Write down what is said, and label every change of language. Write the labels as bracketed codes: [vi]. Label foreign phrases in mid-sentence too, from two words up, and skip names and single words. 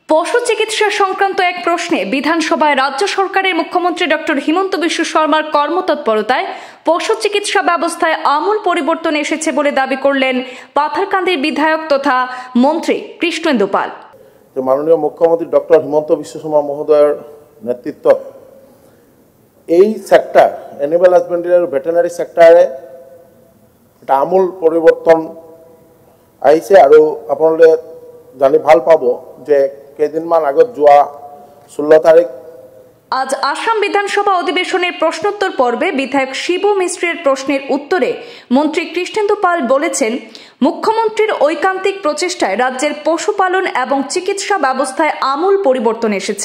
[bn] পশু চিকিৎসা সংক্রান্ত এক প্রশ্নে বিধানসভায় রাজ্য সরকারের মুখ্যমন্ত্রী ডক্টর হিমন্ত বিশ্ব শর্মার কর্মতৎপরতায় পশু চিকিৎসা ব্যবস্থায় আমূল পরিবর্তন এসেছে বলে দাবি করলেন পাথারকান্দির বিধায়ক তথা মন্ত্রী কৃষ্ণেন্দু পাল। [as] মাননীয় মুখ্যমন্ত্রী ডক্টর হিমন্ত বিশ্ব শর্মা মহোদয়ের নেতৃত্বত এই [en] sector animal husbandry [as] আর [en] veterinary sector [as] এটা আমূল পরিবর্তন আহিছে আৰু আপোনালোকে জানি ভাল পাব যে কেইদিনমান আগত যোৱা 16 তারিখ [bn] আজ আসাম বিধানসভা অধিবেশনের প্রশ্নোত্তর পর্বে বিধায়ক শিবু মিশ্রের প্রশ্নের উত্তরে মন্ত্রী কৃষ্ণেন্দু পাল বলেছেন, মুখ্যমন্ত্রীর ঐকান্তিক প্রচেষ্টায় রাজ্যের পশুপালন এবং চিকিৎসা ব্যবস্থায় আমূল পরিবর্তন এসেছে।